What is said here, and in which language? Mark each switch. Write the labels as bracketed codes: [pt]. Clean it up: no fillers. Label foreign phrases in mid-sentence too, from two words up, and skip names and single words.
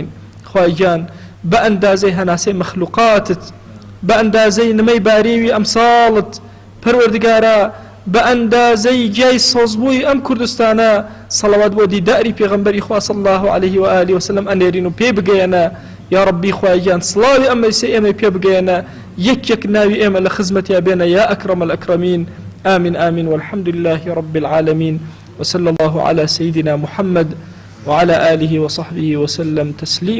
[ckb] خوای گیان بە ئەندازەی هەناسەی مەخلوقاتت، بە ئەندازەی نمەی باریوی ئەمساڵت، پەروەردگارە بە ئەندازەی گیای سۆزبووی ئەم کوردستانە سەڵەوات بۆ دیداری پێغەمبەری خوا [ar] صلی الله عليه و آله وسلم [ckb] ئەنێرین و پێ بگەیەنە. یا ڕەبی خوای گیان سڵاوی ئەمەی ئێمە پێ بگەیەنە، یەک ناوی ئێمە لە خزمەتیا بێنە. [ar] یا ئەکرەم الئەکرەمین. آمين آمين والحمد لله رب العالمين وصلى الله على سيدنا محمد وعلى آله وصحبه وسلم تسليما.